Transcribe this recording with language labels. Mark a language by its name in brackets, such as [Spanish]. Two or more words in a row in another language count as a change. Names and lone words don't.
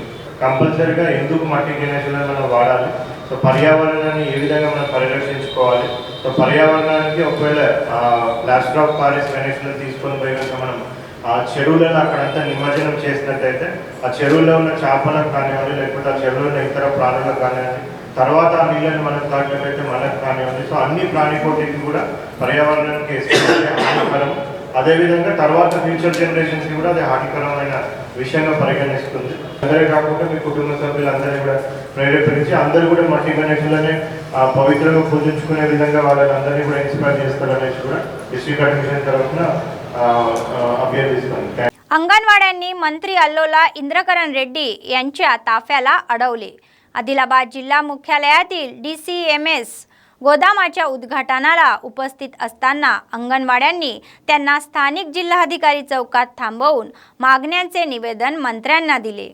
[Telugu] కంపల్సరీగా ఎందుకు మట్టి గణేషులను మనం వాడాలి, సో పర్యావరణాన్ని ఏ విధంగా మనం పరిరక్షించుకోవాలి, సో పర్యావరణానికి ఒకవేళ [English] plaster of Paris [Telugu] గణేషులను తీసుకొని పోయి కనుక మనం ఆ చెరువులను అక్కడంతా నిమజ్జనం చేసినట్టయితే ఆ చెరువులో ఉన్న చేపలకు కానివ్వండి, లేకపోతే ఆ చెరువులో ఉన్న ఇతర ప్రాణులకు కానివ్వండి, తర్వాత ఆ నీళ్ళని మనకు తాగినట్టయితే మనకు కానివ్వండి, సో అన్ని ప్రాణికోటికి కూడా పర్యావరణానికి హానికరం, అదేవిధంగా తర్వాత [English] future generations [Telugu] కూడా అది హానికరమైన విషయంగా పరిగణిస్తుంది. అందరే కాకుండా మీ కుటుంబ సభ్యులందరినీ కూడా ప్రేరేపించి అందరూ కూడా మట్టి గణేషులనే పవిత్రంగా పూజించుకునే విధంగా వాళ్ళని అందరినీ కూడా ఇన్స్పైర్ చేస్తారనేసి కూడా [English] district admission [Telugu] తరఫున अभियान. [Marathi] अंगणवाड्यांनी मंत्री अल्लोला इंद्रकरण रेड्डी यांच्या ताफ्याला अडवले. आदिलाबाद जिल्हा मुख्यालयातील DCMS गोदामाच्या उद्घाटनाला उपस्थित असताना अंगणवाड्यांनी त्यांना स्थानिक जिल्हाधिकारी चौकात थांबवून मागण्यांचे निवेदन मंत्र्यांना दिले.